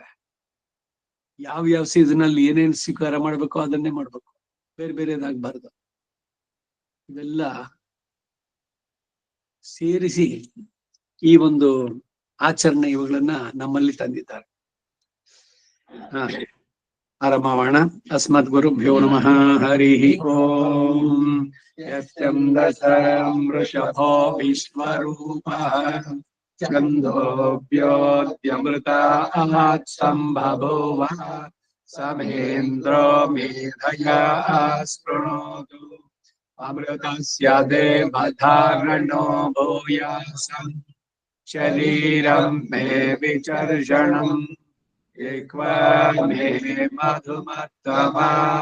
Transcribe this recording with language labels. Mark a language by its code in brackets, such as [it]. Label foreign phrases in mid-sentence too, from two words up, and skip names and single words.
[kn] ಯಾವ ಸೀಸನ್ ಅಲ್ಲಿ ಏನೇನ್ ಸ್ವೀಕಾರ ಮಾಡ್ಬೇಕು ಅದನ್ನೇ ಮಾಡ್ಬೇಕು, ಬೇರೆದಾಗಬಾರ್ದು. ಇವೆಲ್ಲ ಸೇರಿಸಿ ಈ ಒಂದು ಆಚರಣೆ ಇವುಗಳನ್ನ ನಮ್ಮಲ್ಲಿ ತಂದಿದ್ದಾರೆ. [sa] ಆರಂಭ. ಅಸ್ಮದ್ ಗುರುಭ್ಯೋ ನಮಃ. ಹರಿ ಓಂ. ವೃಷಭೋ ವಿಶ್ವರೂಪಃ ಛಂದೋಭ್ಯೋದ್ಯಮೃತಾತ್ ಸಂಭವೋವ ಸಮೇಂದ್ರೋ ಮೇಧಯಾ ಸ್ಪೃಣೋತು ಅಮೃತಸ್ಯ ದೇವಧಾರಣೋ ಭೂಯಾಸಂ ಶರೀರಂ ಮೇ ವಿಚರ್ಷಣಂ ಏಕ್ವಾಮೇ ಮಧುಮತ್ತಮಾ